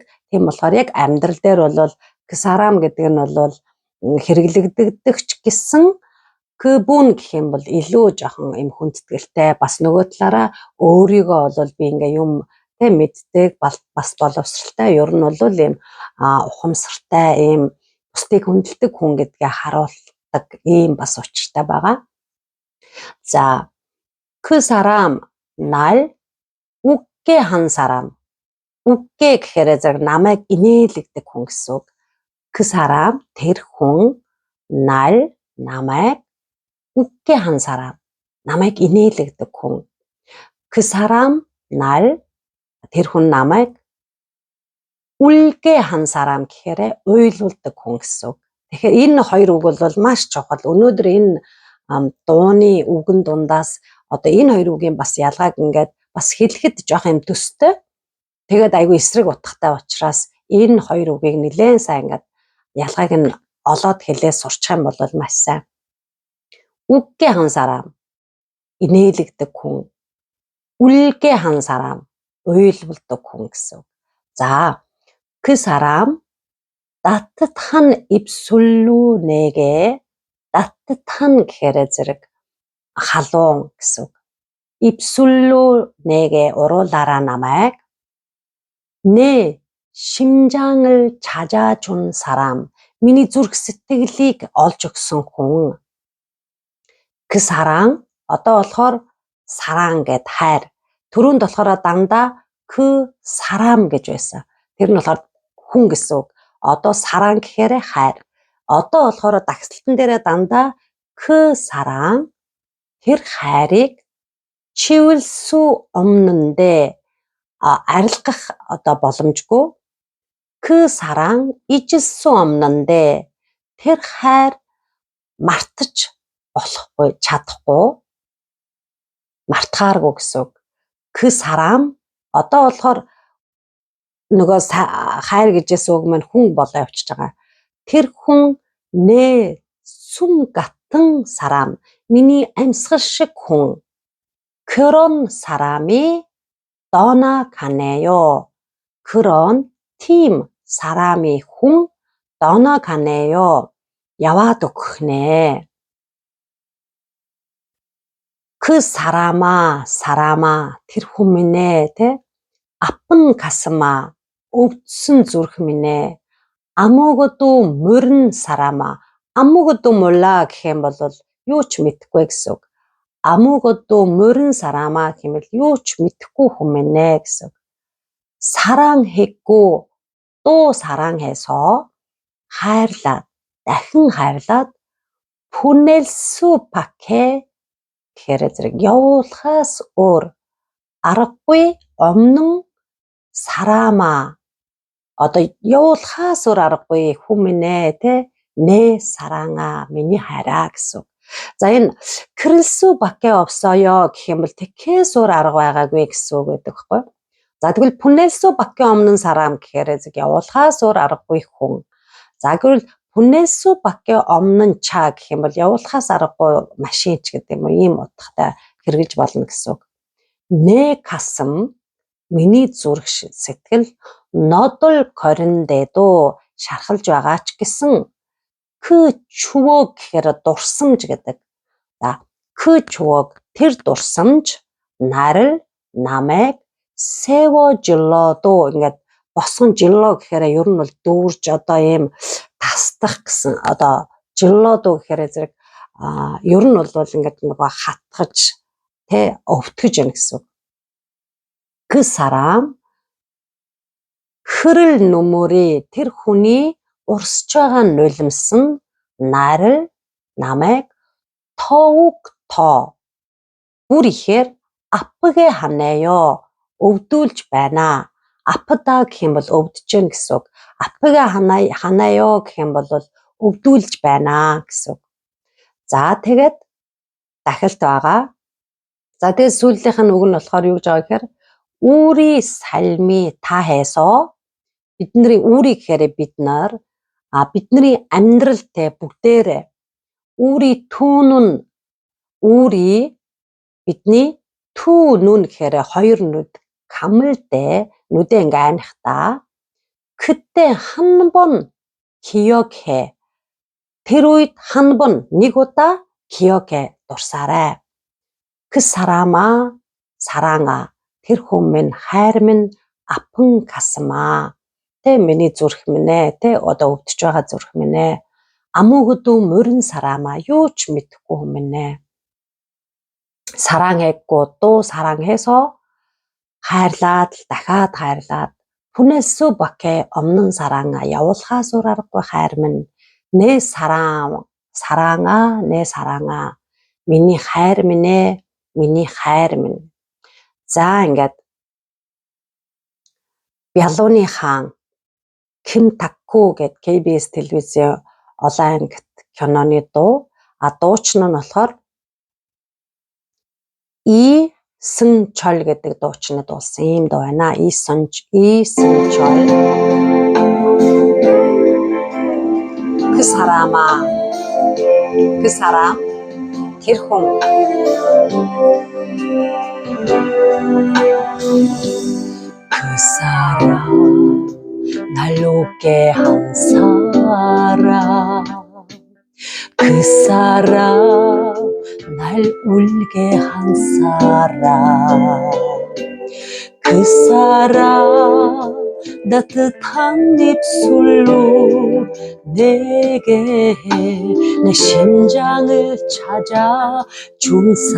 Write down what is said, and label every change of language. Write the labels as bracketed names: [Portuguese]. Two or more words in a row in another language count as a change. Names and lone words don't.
[Mongolian] Тийм болохоор яг амьдрал дээр бол Ксарам гэдэг нь бол хэрэглэгддэг ч гэсэн Кбүн гэх юм бол илүү жоохон юм хүндэтгэлтэй, бас нөгөө талаараа өөрийгөө бол би ингээ юм мэддэг, бас боловсралтай, ер нь бол ийм ухамсартай, ийм бусдыг хүндэлдэг хүн гэдгээ харуулдаг ийм бас учиртай байгаа. [Korean] За Ксарам 날 웃게 한 사람. [Mongolian] 웃게 гэхээр зэрэг намайг инээлгдэг хүн гэсэн үг. Ксарам тэр хүн, 날 намайг, [Korean] 웃게 한 사람 [Mongolian] намайг инээлгдэг хүн. [Korean] 사람 날 [Mongolian] тэр хүн намайг [Korean] 울게 한 사람 [Mongolian] гэхээр уйлуулдаг хүн гэсэн үг. Тэгэхээр энэ хоёр үг бол маш чухал. Өнөөдөр энэ дууны үгэн дундаас одоо энэ хоёр үгийн бас ялгааг ингээд бас хэлэхэд жоох юм төстэй. Тэгээд айгүй эсрэг утгатай учраас энэ хоёр үгийг нэлээд сайн ингээд ялгааг нь олоод хэлээ сурчих юм бол маш сайн. [Korean] 웃게 한 사람 [Mongolian] инээлгдэг хүн. [Korean] 울게 한 사람 [Mongolian] уйлуулдаг хүн гэсэн. [Korean] За 그 사람 따뜻한 입술로 내게 따뜻한 [Mongolian] гэхээр зэрэг халуун гэсэн. [Korean] 입술로 내게 오로라라 намайг 내 심장을 찾아준 사람 [Mongolian] миний зүрх сэтгэлийг олж өгсөн хүн. [Korean] 그 사랑 [Mongolian] одоо болохоор саран гэд хайр. Түрүүнд болохоор дандаа [Korean] 그 사람 [Mongolian] гэж байсан. Тэр нь болохоор хүн гэсэн үг. Одоо саран гэхээр хайр. Одоо болохоор дагсалтан дээрээ дандаа [Korean] 그 사랑 [Mongolian] тэр хайрыг [Korean] 치울 수 없는데 [Mongolian] арилгах одоо боломжгүй. [Korean] 그 사랑 잊을 수 없는데 [Mongolian] тэр хайр мартаж болохгүй, чадахгүй, мартахааргүй гэсэн үг. [Korean] 그 사람 [Mongolian] одоо болохоор нөгөө хайр гэжээс үг маань хүн болоо явчихж байгаа. Тэр хүн [Korean] 내 숨 같은 사람 [Mongolian] миний амьсгал шиг хүн. [Korean] 그런 사람이 떠나가네요. 그런 тийм 사람이 хүн 떠나가네요. [Mongolian] яваад өгнэ. [Korean] 그 사람아 [Mongolian] тэр хүн минь ээ тэ [Korean] 아픈 가슴아 [Mongolian] өвдсөн зүрх минь ээ [Korean] 아무것도 모르는 사람아 아무것도 몰라 [Mongolian] гэх юм бол юу ч мэдэхгүй гэсэн үг. [Korean] 아무것도 모르는 사람아 [Mongolian] гэвэл юу ч мэдэхгүй хүн минь ээ гэсэн. [Korean] 사랑했고 또 사랑해서 [Mongolian] хайрлаад дахин хайрлаад [Korean] 보낼 수밖에 [Mongolian] гэхээр зэрэг явуулахаас өөр аргагүй [Korean] 없는 사람아 [Mongolian] одоо явуулахаас өөр аргагүй хүн минь ээ тэ [Korean] 내 사랑아 [Mongolian] миний хайраа гэсэн. За энэ [Korean] 그럴수 밖에 없어요 [Mongolian] гэх юм бол тэгэхээс өөр арга байгаагүй гэсэн үг байдаг байхгүй. За тэгвэл [Korean] 보낼 수밖에 없는 사람 [Mongolian] гэхээр явуулахаас өөр аргагүй хүн. За гэвэл [Korean] 보낼 수밖에 없는 차 [Mongolian] гэх юм бол явуулахаас аргагүй машинч гэдэг юм уу, ийм утгатай хэрэгжилж болно гэсэн үг. [Korean] 내 가슴, [Mongolian] миний зүрх сэтгэл [Korean] 너덜 거린데도 [Mongolian] шархалж байгаа ч гэсэн [Korean] 그 추억 [Mongolian] гэхээр дурсамж гэдэг. За [Korean] 그 추억 [Mongolian] тэр дурсамж 나를 намайг 세워질러도 ингээд босгонжило гэхээр ер нь бол дүүрж одоо ийм тасдах гэсэн одоо жиллодо гэхээр зэрэг ер нь бол ингээд нөгөө хатгаж тэ өвтгөж яана гэсэн. [Korean] 그 사람 흐를 눈물이 [Mongolian] тэр хүний урсж байгаа нулимс нь 나를 намайг [Korean] 더욱 더 [Mongolian] бүр ихээр [Korean] 아프게 하네요. [Mongolian] өвдүүлж байна. 아프다 гэх юм бол өвдөж гэн гэсэн үг. [Korean] 아프게 하나요 [Mongolian] гэх юм бол өвдүүлж байна гэсэн үг. За тэгээд дахилт байгаа. За тэгээд сүүлийнх нь үг нь болохоор юу гэж байгаа гэхээр [Korean] 우리 삶이 다해서 [Mongolian] бидний 우리 гэхээр бид нар бидний амьдрал те бүгдээрээ [Korean] 우리 두 눈 우리 [Mongolian] бидний [Korean] 투 눈 [Mongolian] гэхээр хоёр нүд [Korean] 감을 때 [Mongolian] нүдэ ингээ анихдаа [Korean] 그때 한 번 기억해. [Mongolian] тэр үед [Korean] 한 번 [Mongolian] нэг удаа 기억해 дурсаарай. [Korean] 그 사람아 사랑아 [Mongolian] тэр хүн минь хайр минь [Korean] 아픈 가슴아. [Mongolian] Тэ миний зүрх минь ээ, тэ одоо өвдөж байгаа зүрх минь ээ. [Korean] 아무것도 모르는 사람아, [Mongolian] юу ч мэдэхгүй хүн минь ээ. [Korean] 사랑했고 또 사랑해서 [Mongolian] хайрлаад дахиад хайрлаад [Korean] 보낼 수밖에 없는 사랑아, [Mongolian] явуулахаас өөр аргагүй хайр минь. [Korean] 내 사랑, 사랑아, 내 사랑아. [Mongolian] миний хайр минь ээ, миний хайр минь. За ингээд Бялууны хаан Ким Такку гэд KBS телевизийн олон ангит киноны дуу. Дуучин нь болохоор И Сэнчол гэдэг дуучны дуулсан ийм дуу байна. И Сэнчол. [Korean] 그 사람아. 그 사람 тэр хүн. 그 사람 날 웃게 한 사람 그 사람 날 울게 한 사람 그 사람 따뜻한 입술로 내게 내 심장을 찾아준